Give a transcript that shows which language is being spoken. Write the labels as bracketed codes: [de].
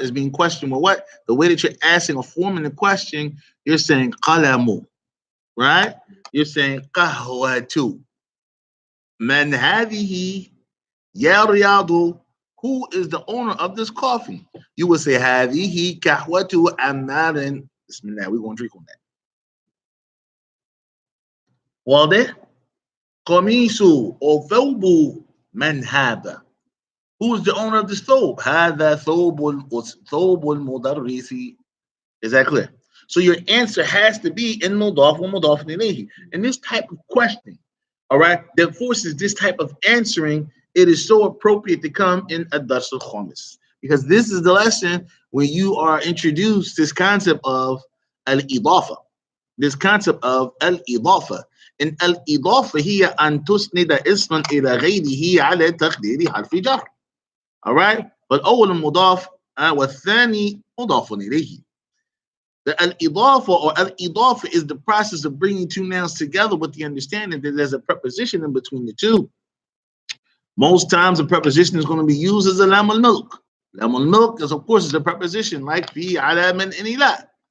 [en] Is being questioned with what? The way that you're asking or forming the question, you're saying qalamu, right? You're saying [ar] qahwatu. Man hadihi ya riyadu. [en] Who is the owner of this coffee? You would say [ar] hadihi kahwatu ammarin. [en] Bismillah, we're going to drink on that. [ar] واضح؟ قميص [en] or [ar] ثوب من هذا. [en] Who is the owner of this thobe? [ar] هذا ثوب المدرس. [en] Is that clear? So your answer has to be in mudaf wa mudaf ilayhi. And this type of question, all right, that forces this type of answering, it is so appropriate to come in Ad-Dars al-Khamis. Because this is the lesson where you are introduced this concept of al-idafa. This concept of al-idafa. [ar] إن الإضافة هي أن تسند اسما إلى غيره على تقدير حرف جر. [en] Alright? [ar] فالأول مضاف والثاني مضاف إليه. [en] The al-idafa or al-idafa is the process of bringing two nouns together with the understanding that there's a preposition in between the two. Most times a preposition is going to be used as a lam al-milk. Lam al-milk is, of course, is a preposition like fi, ala, min, and ila.